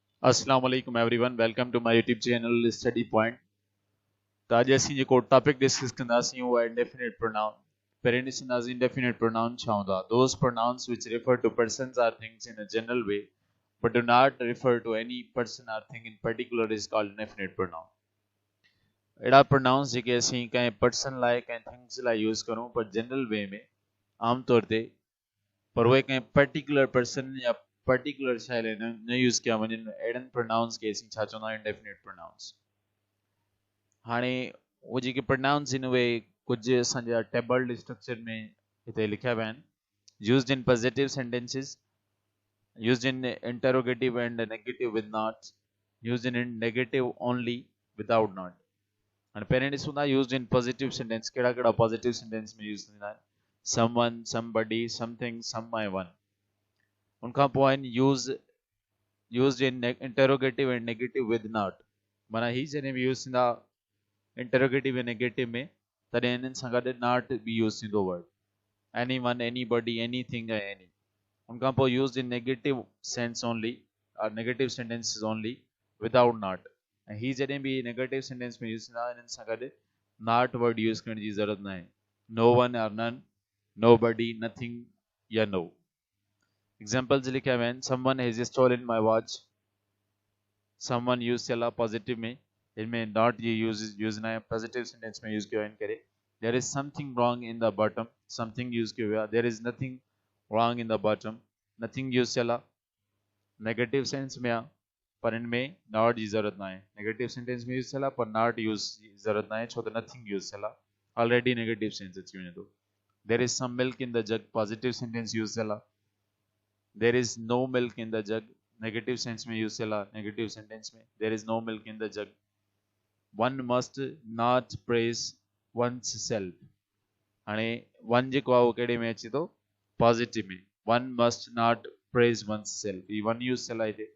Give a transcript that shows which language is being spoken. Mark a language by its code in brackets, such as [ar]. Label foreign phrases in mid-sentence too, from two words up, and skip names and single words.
[ar] السلام عليكم [en] everyone welcome to my YouTube channel Study Point. [sd] तो अॼु असीं जेको टॉपिक डिस्कस कंदासीं उहो आहे [en] indefinite pronoun. [sd] पहिरीं ॾिसंदासीं [en] indefinite pronoun [sd] छा हूंदा। [en] those pronouns which refer to persons or things in a general way but do not refer to any person or thing in particular is called indefinite pronoun. [sd] अहिड़ा प्रोनाउंस जेके असीं कंहिं [en] पर्सन लाइ [sd] कंहिं थिंग्स लाइ यूज़ करूं पर [en] general way [sd] में आमतौर ते पर उहे कंहिं [en] particular person [sd] या पर्टिकुलर शइ लाइ न यूज़ कया वञनि अहिड़नि प्रोनाउंस खे असीं छा चवंदा आहियूं [en] indefinite pronouns. [sd] हाणे उहे जेके प्रोनाउंस आहिनि उहे कुझु असांजा [en] tabled structure [sd] में हिते लिखिया विया आहिनि। [en] used in positive sentences, used in interrogative and negative with not, used in negative only without not. [sd] हाणे पहिरें ॾिसूं था [en] used in positive sentence [sd] कहिड़ा कहिड़ा [en] positive sentence [sd] में यूज़ थींदा आहिनि। [en] someone, somebody, something, some by one. [sd] उनखां पोइ आहिनि [en] used in interrogative and negative with not. [sd] माना ही जॾहिं बि यूज़ थींदा इंटरोगेटिव ऐं नेगेटिव में तॾहिं इन्हनि सां गॾु नॉट बि यूज़ थींदो वर्ड। [en] any one, any body, anything [sd] ऐं [en] एनी। [sd] उनखां पोइ [en] used in negative sense only or negative sentences only without not. [sd] ऐं ही जॾहिं बि [en] negative sentence [sd] में यूज़ थींदा इन्हनि सां गॾु [en] not word [sd] यूज़ करण जी ज़रूरत न आहे। [en] no one or none, no body, nothing or no. [sd] एग्जाम्पल्स लिखिया विया आहिनि। [en] someone has stolen my watch. [sd] समवन यूज़ थियल आहे पॉजिटिव में, इनमें नॉट ये यूज़ न आहे, [en] positive sentence [sd] में यूज़ कयो आहे इन करे। [en] there is something wrong in the bottom, something [sd] यूज़ कयो वियो आहे। [en] there is nothing wrong in the bottom, [sd] नथिंग यूज़ थियल आहे, [en] negative sense [sd] में आहे पर इनमें नॉट जी ज़रूरत न आहे। [en] negative sentence [sd] में यूज़ थियल आहे पर नॉट यूज़ जी ज़रूरत न आहे छो त नथिंग यूज़ थियल आहे, ऑलरेडी [en] negative sense [sd] अची वञे थो। [en] there is some milk in the jug, positive sentence [sd] यूज़ थियल आहे। [en] there is no milk in the jug, negative sense [sd] में यूज़ थियल आहे, [en] negative sentence में there is no milk in the jug। one must not praise one's self. [sd] हाणे वन जेको आहे उहो कहिड़े में अचे थो, पॉजिटिव में। [en] one must not praise one's self, [sd] ही वन यूज़ थियल आहे हिते।